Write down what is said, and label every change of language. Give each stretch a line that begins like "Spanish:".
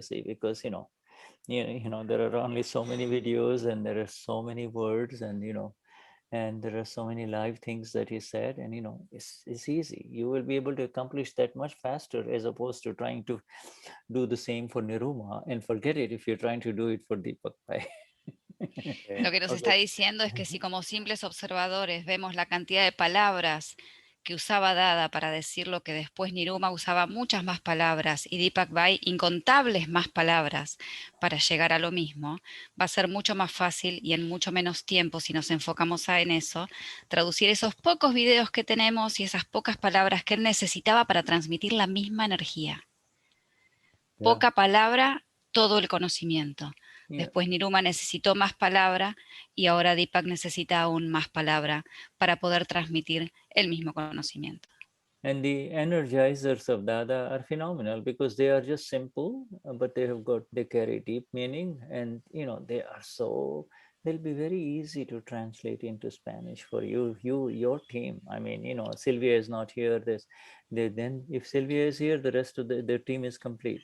English: You see, because there are only so many videos, and there are so many words, and and there are so many live things that he said, and it's easy. You will be able to accomplish that much faster as opposed to trying to do the same for Niruma and forget it if you're trying to do it for Deepak Pai.
Spanish: Lo que nos está diciendo es que si como simples observadores vemos la cantidad de palabras que usaba Dada para decir lo que después Niruma usaba muchas más palabras y Deepak Bai incontables más palabras para llegar a lo mismo, va a ser mucho más fácil y en mucho menos tiempo, si nos enfocamos en eso, traducir esos pocos videos que tenemos y esas pocas palabras que él necesitaba para transmitir la misma energía. Poca palabra, todo el conocimiento. Después Niruma necesitó más palabra y ahora Deepak necesita aún más palabra para poder transmitir el mismo conocimiento.
English: And the energizers of Dada are phenomenal because they are just simple, but they carry deep meaning, and they'll be very easy to translate into Spanish for your team. I mean, Sylvia is not here. Then if Sylvia is here, the rest of the team is complete.